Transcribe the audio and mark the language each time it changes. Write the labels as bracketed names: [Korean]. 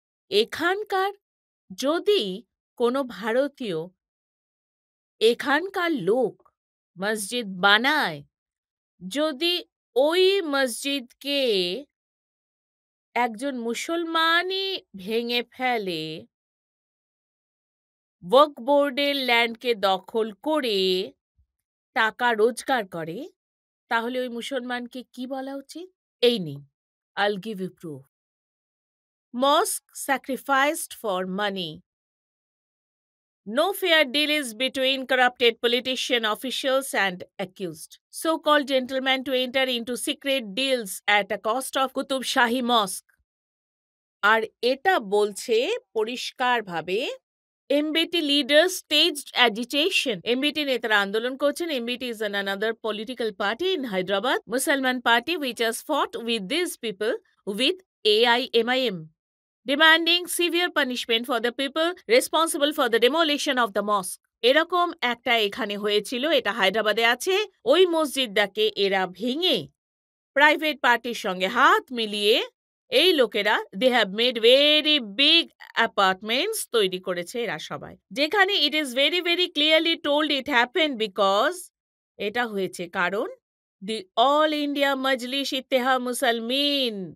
[Bangla] এখানকার যদি কোনো ভারতীয় এখানকার লোক মসজিদ বানায়, যদি ওই মসজিদকে একজন মুসলমানই ভেঙে ফেলে, ওয়াকফ বোর্ডের ল্যান্ডকে দখল করে, টাকা রোজগার করে, তাহলে ওই মুসলমানকে কি বলা উচিত? এই নিন, [English] I'll give you proof. Mosque sacrificed for money. No fair deal is between corrupted politician officials and accused. So-called gentlemen to enter into secret deals at a cost of Qutub Shahi Mosque. [Bangla] আর এটা বলছে পরিষ্কারভাবে MBT leaders [English] staged agitation. [Bangla] MBT নেতারা আন্দোলন করছেন। [English] MBT is another political party in Hyderabad, Mussalman party which has fought with these people with AIMIM, demanding severe punishment for the people responsible for the demolition of the mosque. [Bangla] এরকম একটা এখানে হয়েছিল, এটা হায়দ্রাবাদে আছে। ওই মসজিদটাকে এরা ভেঙে প্রাইভেট পার্টির সঙ্গে হাত মিলিয়ে এই লোকেরা [English] they have made very big apartments [Bangla] তৈরি করেছে এরা সবাই, যেখানে [English] it is very very clearly told it happen because [Bangla] এটা হয়েছে কারণ দি অল ইন্ডিয়া মজলিস ইত্তেহাদ মুসলমিন